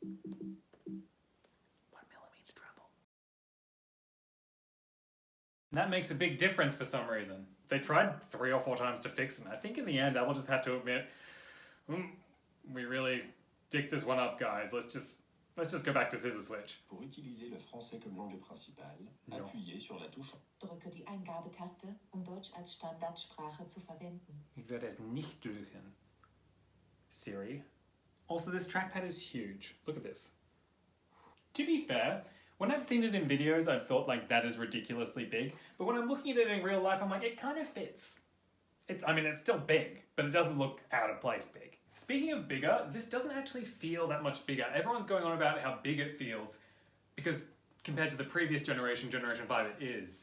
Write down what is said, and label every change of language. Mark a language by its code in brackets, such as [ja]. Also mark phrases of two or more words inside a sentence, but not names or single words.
[en] 1mm travel. And that makes a big difference for some reason. They tried 3 or 4 times to fix it. And I think in the end, Apple just had to admit, we really dicked this one up, guys. Let's just go back to scissor switch. [fr] Pour utiliser le français comme langue principale, appuyez sur la touche. [de] Drücke die Eingabetaste, Deutsch als Standardsprache zu verwenden. Ich werde es nicht drücken. [en] Siri. Also, this trackpad is huge. Look at this. To be fair, when I've seen it in videos, I've felt like that is ridiculously big. But when I'm looking at it in real life, I'm like, it kind of fits. I mean, it's still big, but it doesn't look out of place big. Speaking of bigger, this doesn't actually feel that much bigger. Everyone's going on about how big it feels because compared to the previous generation, Generation 5, it is.